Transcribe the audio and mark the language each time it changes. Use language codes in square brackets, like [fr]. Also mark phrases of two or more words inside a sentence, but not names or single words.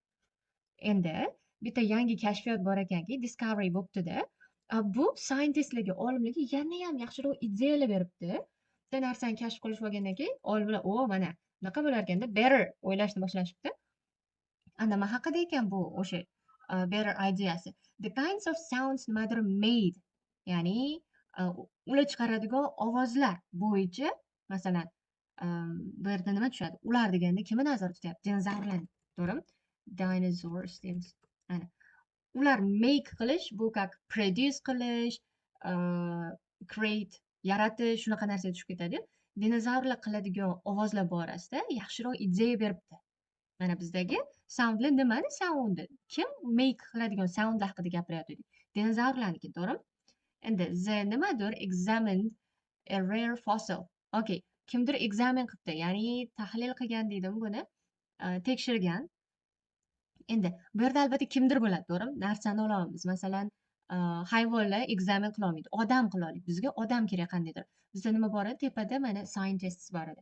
[uz] Endi bitta yangi kashfiyot bor ekanki, discovery bo'pti-da. Bu scientistlarga, olimlarga yana ham yaxshiroq ideyalar beribdi. Bitta narsani kashf qilishib olgandan keyin olimlar, mana bunaqa bo'lar ekanda, better o'ylashni boshlashibdi. Nima haqida ekan bu o'sha better ideyasi? [en] The kinds of sounds mother made, [uz] ya'ni ular chiqaradigan ovozlar bo'yicha, masalan, bu yerda nima tushadi? Ular deganda kimni nazarda tutyapti? Dinozavrlarni, to'g'rimi? Dinosaurs deymiz. Ana. Ular make qilish, bu как produce qilish, create, yaratish, shunaqa narsaga tushib ketadi. Dinozavrlar qiladigan ovozlar borasida yaxshiroq ideya beribdi. Mana bizdagi soundlar nimani soundi? Kim make qiladigan soundlar haqida gapiryapti? Dinozavrlarniki, to'g'rimi? [en] Endi the nimadir examined a rare fossil. [uz] Okay, kimdir examine qilibdi, ya'ni tahlil qilgan deydimi buni? Tekshirgan. Endi bu yerda albatta kimdir bo'ladi, to'g'rimi? Narsani olamiz. Masalan, hayvonlar examen qila olmaydi. Odam qila oladi. Bizga odam kerak qandaydir. Bizda nima bor edi? Tepada mana scientists bor edi.